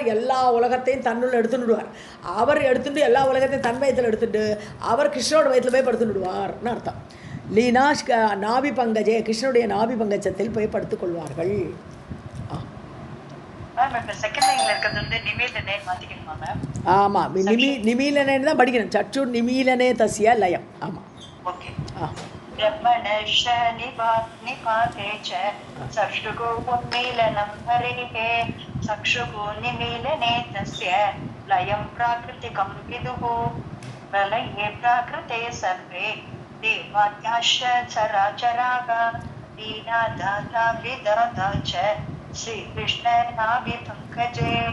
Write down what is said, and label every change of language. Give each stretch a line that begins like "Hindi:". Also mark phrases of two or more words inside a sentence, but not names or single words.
Tamil: எல்லா உலகத்தையும் தன்னுள்ள எடுத்துடுவார். அவர் எடுத்துட்டு எல்லா உலகத்தையும் தன் வயத்தில் எடுத்துட்டு அவர் கிருஷ்ணோட வயத்தில் போய் படுத்துடுவார்னு அர்த்தம்.
Sanskrit: लीना नाभि पङ्कजे,
Tamil: கிருஷ்ணனுடைய நாபி பங்கஜத்தில் போய் படுத்துக் கொள்வார்கள். ஆமாம், நிமீலனேன்னு தான் படிக்கணும்.
Sanskrit: चक्षुः निमीलने तस्य लयम्. ஆமாம். ब्रह्मणश्च निपाते च चक्षुः उन्मीलनं हरेः चक्षुः निमीलने तस्य लयं प्राकृतिकं विदुः प्रलये प्राकृते सर्वे देवाद्याश्च चराचराः लीला दाता विदाता च श्रीकृष्णनाभि पंकजे.